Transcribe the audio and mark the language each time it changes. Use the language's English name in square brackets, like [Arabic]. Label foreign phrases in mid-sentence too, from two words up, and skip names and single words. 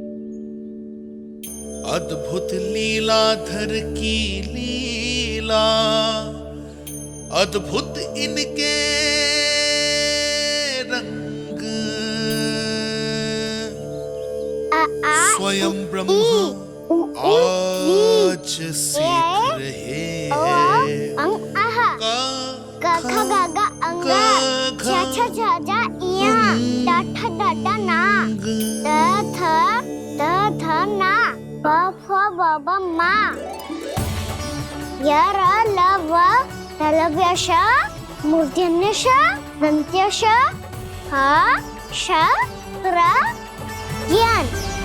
[Hindi] अद्भुत लीलाधर की लीला, अद्भुत इनके रंग, स्वयं ब्रह्म आज सीख रहे खा गा गा अंगा, छा छा छा जा इया, डा ठा डा डा ना, द ध ना, ब फ ब ब मा, य र ल व लव्य श, मूर्धन्य श, दन्त्य श, ह श र ज्ञान।